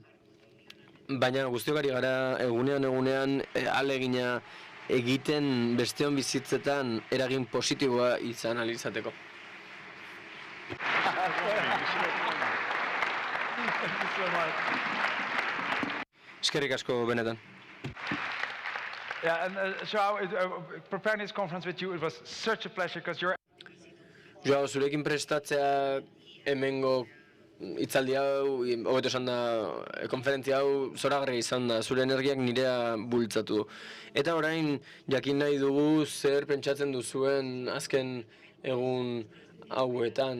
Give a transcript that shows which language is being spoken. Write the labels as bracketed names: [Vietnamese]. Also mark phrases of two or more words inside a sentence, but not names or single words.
[Basque] Baina guztiok ari gara egunean ahalegina egiten besteon bizitzetan eragin positiboa izan ahal izateko. Eskerrik asko benetan. [English] Yeah, and Joao, preparing this conference with you, it was such a pleasure because you're... [Basque] Joao, zurekin prestatzea hemengo hitzaldi hau, hobeto esan da, konferentzia hau zoragarria izan da, zure energiak nirea bultzatu. Eta orain jakin nahi dugu zer pentsatzen duzuen azken egun hauetan.